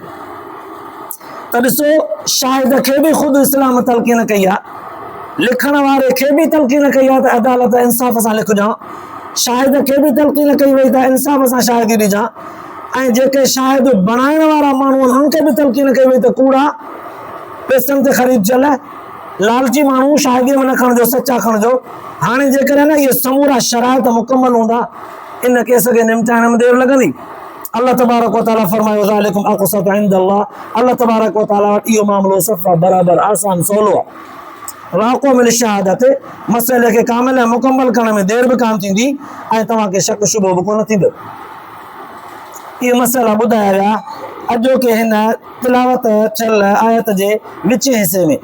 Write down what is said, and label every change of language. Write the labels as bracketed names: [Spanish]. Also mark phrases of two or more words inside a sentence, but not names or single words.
[Sindhi] त ॾिसो, शाहिद खे बि ख़ुदि इस्लाम तलक़ीन कई आहे, लिखण वारे खे बि तलक़ीन कई आहे त अदालत इंसाफ़ सां लिखजां, शाहिद खे बि तलक़ीन कई वई त इंसाफ़ सां शाहिदी ॾिजां, ऐं जेके शाहिद बणाइण वारा माण्हू आहिनि उन्हनि खे बि तलक़ीन कई वई त कूड़ा पैसनि ते ख़रीदजल लालची माण्हू शाहिदीअ में न खणिजो, सचा खणिजो। हाणे जेकॾहिं न इहे समूरा शराइत मुकमल हूंदा इन केस खे निमटाइण में देरि लॻंदी। अल्लाह तबारक व तआला फरमायो [Arabic] ذلكم أقسط عند الله, [Sindhi] अल्लाह तबारक व तआला वटि इहो मामिलो सफ़ा बराबरि आसान सवलो आहे। [Arabic] وأقوم للشهادة, [Sindhi] मसइले खे कामिल ऐं मुकमल करण में देरि बि कान थींदी ऐं तव्हांखे शक शुबो बि कोन थींदो। इहे मसइला ॿुधाया विया अॼोके हिन तिलावत थियल आयत जे विच हिसे में।